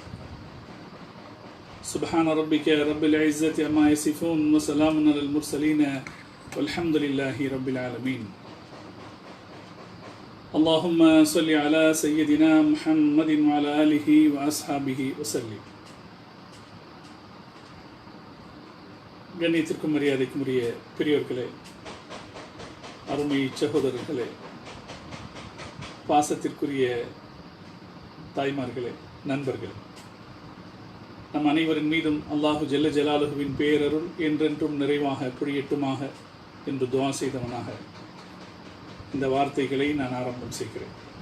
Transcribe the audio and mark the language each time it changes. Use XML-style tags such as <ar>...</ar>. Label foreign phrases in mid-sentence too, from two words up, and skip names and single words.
<ar>سبحان ربك رب العزة عما يصفون وسلام على المرسلين والحمد لله رب العالمين. اللهم صل على سيدنا محمد وعلى آله وأصحابه وسلم.</ar> <ta>கண்ணியத்திற்கும் மரியாதைக்கும் உரிய பெரியோர்களே, அருமை சகோதரர்களே, பாசத்திற்குரிய தாய்மார்களே, நண்பர்களே, நம் அனைவரின் மீதும்</ta> <ar>الله جل جلاله</ar> <ta>பேரருள் என்றென்றும் நிறைவாக பொழியட்டுமாக என்று துஆ செய்தவனாக இந்த வார்த்தைகளை நான் ஆரம்பம் செய்கிறேன்.</ta>